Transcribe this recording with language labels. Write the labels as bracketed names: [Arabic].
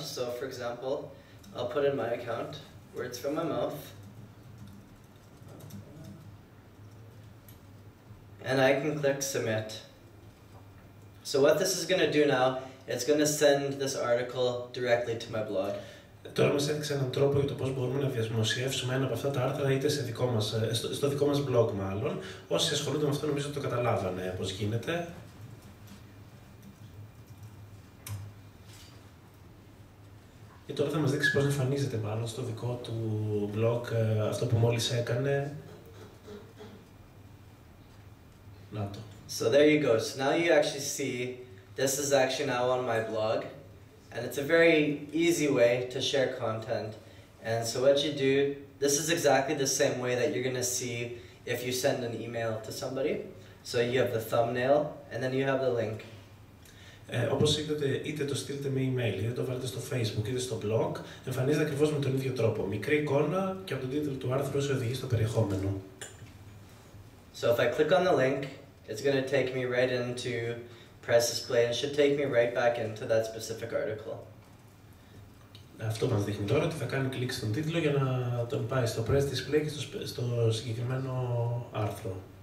[English] So for example, I'll put in my account, words from my mouth. And I can click Submit. So what this is going to do now, it's going to send this article directly to my blog. [Greek] Τώρα μας έδειξε έναν τρόπο για το πώς μπορούμε να δημοσιεύσουμε ένα από αυτά τα άρθρα είτε σε δικό μας, στο δικό μας blog μάλλον. Όσοι ασχολούνται με αυτό νομίζω το καταλάβανε πώς γίνεται. Και τώρα θα μας δείξει πώς εμφανίζεται μάλλον στο δικό του blog αυτό που μόλις έκανε. Να το. [English] So there you go. So now you actually see this is actually now on my blog. And it's a very easy way to share content. And so what you do, this is exactly the same way that you're going to see if you send an email to somebody. So you have the thumbnail, and then you have the link. [Greek] Όπως είδατε, είτε το στείλετε με email, είτε το βάλετε στο Facebook, είτε στο blog, εμφανίζεται ακριβώς με τον ίδιο τρόπο. Μικρή εικόνα και από τον τίτλο του άρθρου σε οδηγεί στο περιεχόμενο. [English] So if I click on the link, it's going to take me right into PressDisplay and should take me right back into that specific article. [Greek] Αυτό μας δείχνει τώρα ότι θα κάνει κλικ στον τίτλο για να τον πάει στο PressDisplay και στο συγκεκριμένο άρθρο.